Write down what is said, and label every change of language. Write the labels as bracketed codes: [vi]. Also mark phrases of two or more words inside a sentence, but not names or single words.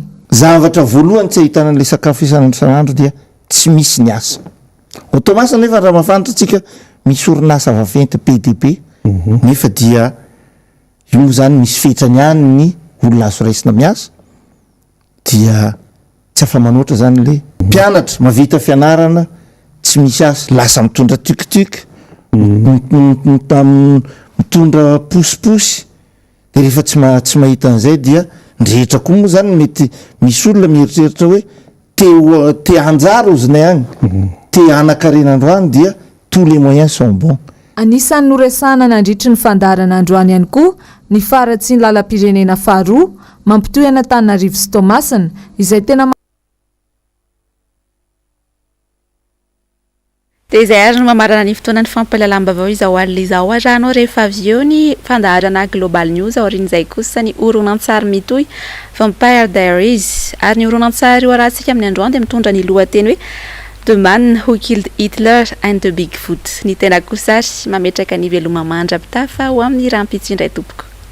[mg] zavatra voalohany tsy ahitana an'ilay sakafo isan'andro dia tsy misy ny asa o Tomasina nefa raha mafantatra tsika misy orinasa vaventy PDP nefa dia io moa zany misy fetrany ihany ny olona azo raisina miasa dia tsy afa manoatra zany le mpianatra mavita fianarana tsy misy asa lasa mitondra tukutuky mitondra posiposy de rehefa tsy mahita an'izay dia ndrehetra koa moa zany mety misy olona mieritreritra hoe te hanjara ozinay agny te anakarena androany dia [fr] tous les moyens sont bons [mg] anisan'ny noresana nandritry ny fandarana androany ihany koa ny faratsy ny lalam-pirenena faharoa mampitohy Antananarivo sy Tomasina izay tena dia izay ary no mamarana ny fotoana ny fampahalalam-baovao izao alina izao ary anao rehefa avy eo ny fandaharana Global News aorian'izay kosa ny horonan-tsary mitohy Vampire Diaries ary ny horonan-tsary io arahantsika amin'ny androany dia mitondra ny lohateny hoe The Man Who Killed Hitler and the Bigfoot ny tena kosa ary mametraka ny veloma mandra-pitafa ho amin'ny rampitsindray tompoko